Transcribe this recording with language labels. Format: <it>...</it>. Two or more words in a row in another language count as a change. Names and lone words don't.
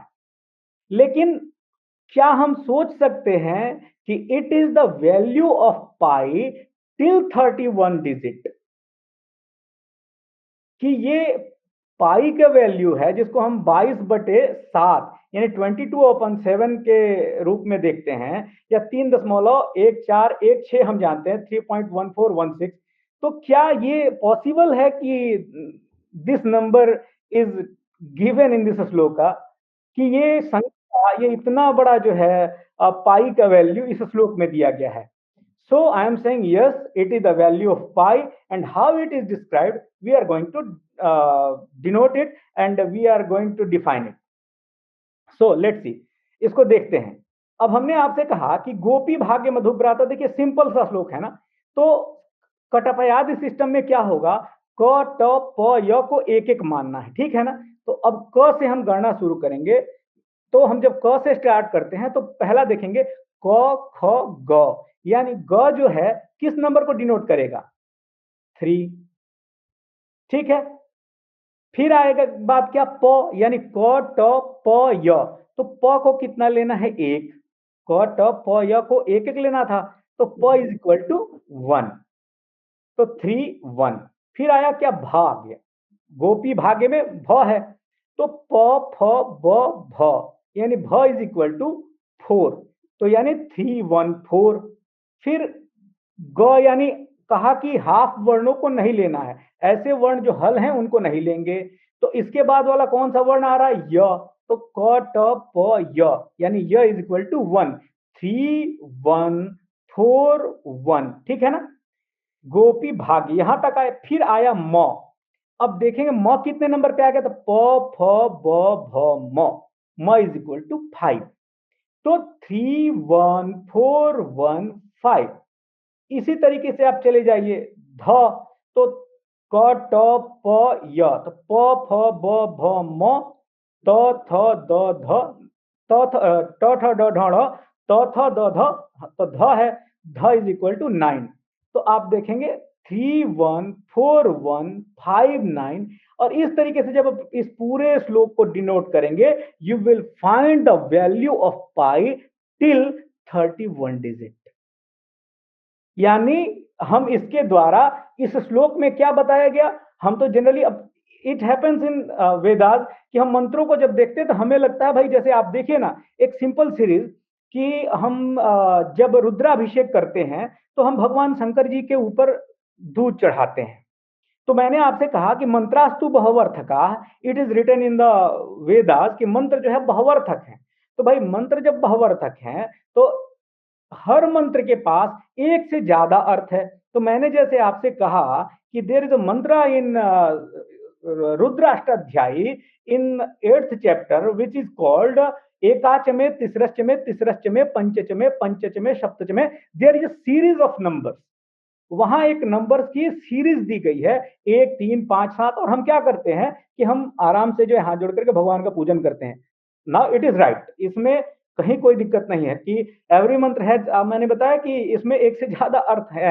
<hi>लेकिन क्या हम सोच सकते हैं कि</hi> <en>it is the value of pi till 31 digit,</en> <hi>कि ये पाई का वैल्यू है जिसको हम 22/7 यानी 22/7 के रूप में देखते हैं, या 3.1416 हम जानते हैं, 3.1416। तो क्या ये पॉसिबल है कि</hi> <en>this number is given in this shloka,</en> <hi>कि ये संख्या, ये इतना बड़ा जो है पाई का वैल्यू इस श्लोक में दिया गया है।</hi> <en>So I am saying yes, it is the value of pi, and how it is described, we are going to denote it and we are going to define it. So let's see,</en> <hi>इसको देखते हैं। अब हमने आपसे कहा कि</hi> <sa>गोपी भाग्य मधुब्राता,</sa> <hi>देखिए सिंपल सा श्लोक है ना। तो कटपयादि सिस्टम में क्या होगा, क ट प य को एक एक मानना है, ठीक है ना। तो अब क से हम गणना शुरू करेंगे। तो हम जब क से स्टार्ट करते हैं तो पहला देखेंगे क ख ग, यानी ग जो है किस नंबर को डिनोट करेगा, 3। ठीक है, फिर आएगा बात क्या, प, यानी क ट प य। तो प को कितना लेना है, 1। क ट प य को एक एक लेना था, तो प</hi> <en>is equal to</en> <hi>1, तो 3 1। फिर आया क्या, भाग्य, गोपी भाग्य में भ है, तो प फ ब भ, यानी भ</hi> <en>is equal to</en> <hi>4, तो यानी 3 1 4। फिर ग, यानी कहा कि हाफ वर्णों को नहीं लेना है, ऐसे वर्ण जो हल हैं उनको नहीं लेंगे। तो इसके बाद वाला कौन सा वर्ण आ रहा है, य। तो क ट प य, यानी य</hi> <en>is equal to</en> <hi>1, 3 1 4 1। ठीक है ना, गोपी भाग्य यहां तक आए। फिर आया म, अब देखेंगे म कितने नंबर पे आ गया, तो प फ ब भ म</hi> <en>is equal to</en> <hi>5। तो 3 1 4 1 5। इसी तरीके से आप चले जाइए ध, तो क ट प य, तो प फ ब भ म त थ द ध त थ ट ठ ड ढ ढ़ त थ द ध, तो ध है, ध</hi> <en>is equal to</en> <hi>9। तो आप देखेंगे 3 1 4 1 5 9। और इस तरीके से जब आप इस पूरे श्लोक को डिनोट करेंगे,</hi> <en>you will find the value of pi till 31 digit.</en> <hi>यानी हम इसके द्वारा इस श्लोक में क्या बताया गया, हम तो जनरली अब</hi> <en>it happens in Vedas</en> <hi>कि हम मंत्रों को जब देखते हैं तो हमें लगता है भाई, जैसे आप देखिए ना एक</hi> <en>simple series</en> <hi>कि हम जब रुद्राभिषेक करते हैं तो हम भगवान शंकर जी के ऊपर दूध चढ़ाते हैं। तो मैंने आपसे कहा कि</hi> <sa>मंत्रास्तु बहुअर्थका,</sa> <en>it is written in the Vedas</en> <hi>कि मंत्र जो है बहुअर्थक है। तो भाई मंत्र जब बहुअर्थक है तो हर मंत्र के पास एक से ज्यादा अर्थ है। तो मैंने जैसे आपसे कहा कि</hi> <en>there is a mantra in Rudrashtadhyayi in 8th chapter which is called</en> <sa>एकाचमे तिसरश्चमे तिसरश्चमे पंचचमे पंचचमे सप्तचमे।</sa> <en>there is a series of numbers,</en> <hi>वहां एक नंबर्स की सीरीज दी गई है 1 3 5 7। और हम क्या करते हैं कि हम आराम से जो है हाथ जोड़ करके भगवान का पूजन करते हैं।</hi> <en>now it is right,</en> <hi>इसमें कहीं कोई दिक्कत नहीं है कि एवरी मंत्र है, मैंने बताया कि इसमें एक से ज्यादा अर्थ है।</hi>